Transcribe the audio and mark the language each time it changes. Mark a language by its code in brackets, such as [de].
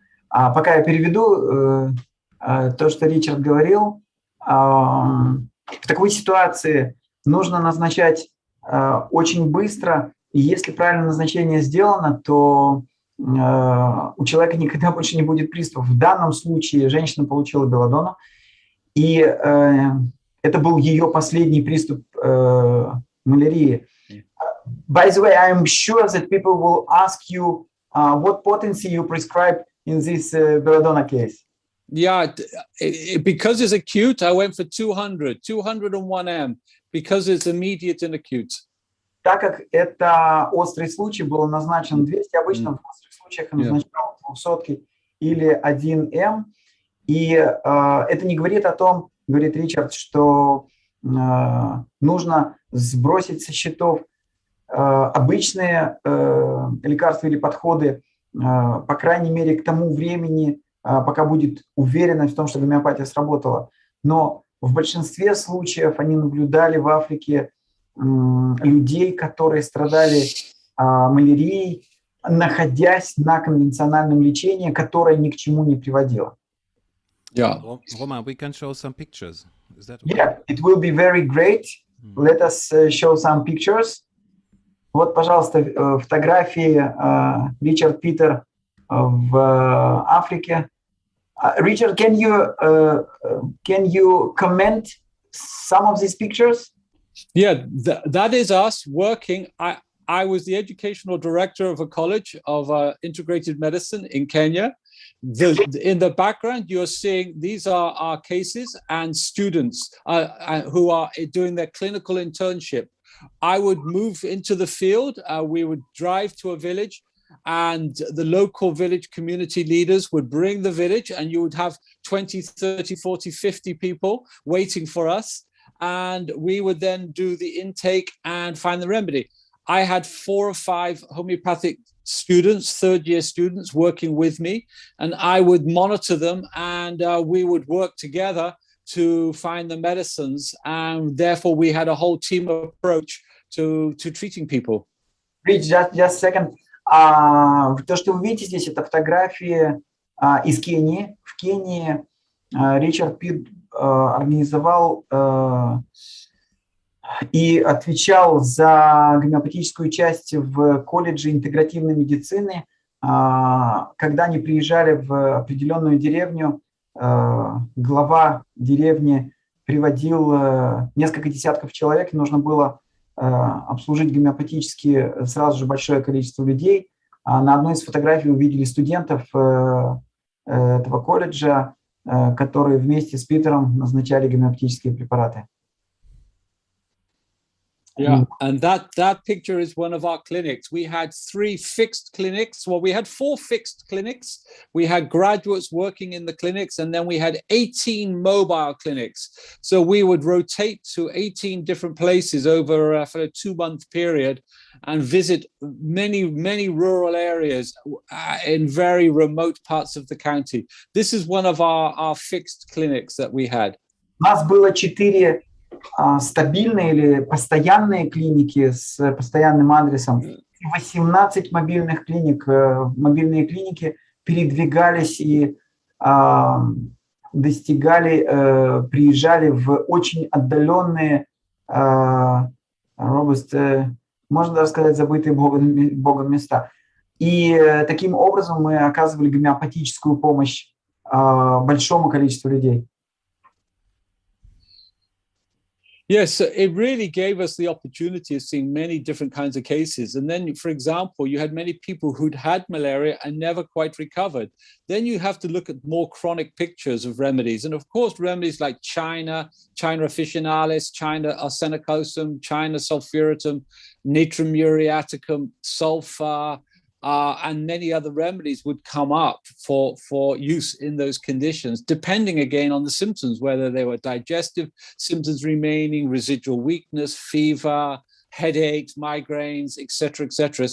[ru] Пока я переведу то, что Ричард говорил, в такой ситуации нужно назначать очень быстро, и если правильное назначение сделано, то у человека никогда больше не будет приступов. В данном случае женщина получила белладонну, и это был ее последний приступ малярии. [en] By the way, I'm sure that people will ask you what potency you prescribe in this belladonna case. Yeah, because it's acute, I went for 201 M, because it's immediate and acute. [ru] Так как это острый случай, был назначен 200, обычно в острых случаях назначал 200 или 1 М. И это не говорит о том, говорит Ричард, что нужно сбросить со счетов обычные лекарства или подходы, по крайней мере, к тому времени, пока будет уверенность в том, что гомеопатия сработала. Но в большинстве случаев они наблюдали в Африке людей, которые страдали малярией, находясь на конвенциональном лечении, которое ни к чему не приводило. [en] Yeah. Roma, we can show some pictures. Is that okay? Yeah, it will be very great. Let us show some pictures. [ru] Вот, пожалуйста, фотографии Ричард Питер в Африке. [en] Richard, can you comment some of these pictures? Yeah, that is us working. I was the educational director of a college of integrated medicine in Kenya. In the background, you're seeing these are our cases and students who are doing their clinical internship. I would move into the field. We would drive to a village, and the local village community leaders would bring the village, and you would have 20, 30, 40, 50 people waiting for us. And we would then do the intake and find the remedy. I had 4 or 5 homeopathic students, third-year students working with me, and I would monitor them, and we would work together to find the medicines, and therefore we had a whole team approach to treating people. Rich, just a second. [ru] То, что вы видите здесь, это фотографии из Кении. В Кении Ричард Питт организовал и отвечал за гомеопатическую часть в колледже интегративной медицины. Когда они приезжали в определенную деревню, глава деревни приводил несколько десятков человек, и нужно было обслужить гомеопатически сразу же большое количество людей. На одной из фотографий увидели студентов этого колледжа, которые вместе с Питером назначали гомеопатические препараты. [en] Yeah, and that picture is one of our clinics. We had 3 fixed clinics. Well, we had 4 fixed clinics. We had graduates working in the clinics, and then we had 18 mobile clinics. So we would rotate to 18 different places over for a 2-month period and visit many rural areas in very remote parts of the county. This is one of our fixed clinics that we had. [ru] У нас было 4 стабильные или постоянные клиники с постоянным адресом, 18 мобильных клиник. Мобильные клиники передвигались и приезжали в очень отдаленные, можно даже сказать, забытые Богом места. И таким образом мы оказывали гомеопатическую помощь большому количеству людей. [en] Yes, it really gave us the opportunity of seeing many different kinds of cases. And then, for example, you had many people who'd had malaria and never quite recovered. Then you have to look at more chronic pictures of remedies. And of course, remedies like China officinalis, China arsenicosum, China sulphuratum, natrum muriaticum, sulfur, and many other remedies would come up for use in those conditions, depending again on the symptoms, whether they were digestive symptoms remaining, residual weakness, fever, headaches, migraines, etc., etc.